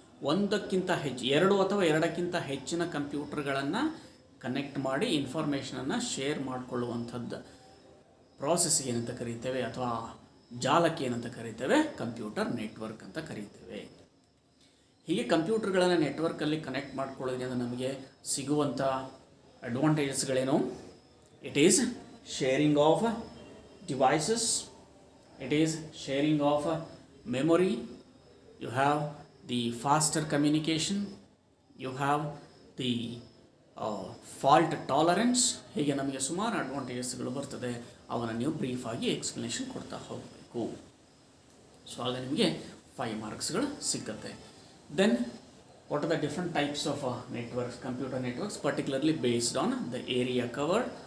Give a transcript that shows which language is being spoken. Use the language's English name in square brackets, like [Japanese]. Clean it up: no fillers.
[Kannada] ಒಂದಕ್ಕಿಂತ ಹೆಚ್ಚು, ಎರಡು ಅಥವಾ ಎರಡಕ್ಕಿಂತ ಹೆಚ್ಚಿನ ಕಂಪ್ಯೂಟರ್ಗಳನ್ನು ಕನೆಕ್ಟ್ ಮಾಡಿ ಇನ್ಫಾರ್ಮೇಷನನ್ನು ಶೇರ್ ಮಾಡಿಕೊಳ್ಳುವಂಥದ್ದು ಪ್ರಾಸೆಸ್ಗೆ ಏನಂತ ಕರೀತೇವೆ ಅಥವಾ ಜಾಲಕ್ಕೆ ಏನಂತ ಕರೀತೇವೆ, ಕಂಪ್ಯೂಟರ್ ನೆಟ್ವರ್ಕ್ ಅಂತ ಕರೀತೇವೆ. ಹೀಗೆ ಕಂಪ್ಯೂಟರ್ಗಳನ್ನು ನೆಟ್ವರ್ಕಲ್ಲಿ ಕನೆಕ್ಟ್ ಮಾಡ್ಕೊಳ್ಳೋದ್ರಿಂದ ನಮಗೆ ಸಿಗುವಂಥ ಅಡ್ವಾಂಟೇಜಸ್ಗಳೇನು? [English] It is sharing of devices, it is sharing of memory, you have the faster communication, you have the fault tolerance. [Kannada] ಹೀಗೆ ನಮಗೆ ಸುಮಾರು ಅಡ್ವಾಂಟೇಜಸ್ಗಳು ಬರ್ತದೆ. ಅವನ್ನು ನೀವು ಬ್ರೀಫಾಗಿ ಎಕ್ಸ್ಪ್ಲನೇಷನ್ ಕೊಡ್ತಾ ಹೋಗಬೇಕು. [English] so [Kannada] ಆಗ ನಿಮಗೆ 5 ಮಾರ್ಕ್ಸ್ಗಳು ಸಿಗುತ್ತೆ. [English] Then what are the different types of networks, computer networks, particularly based on the area covered.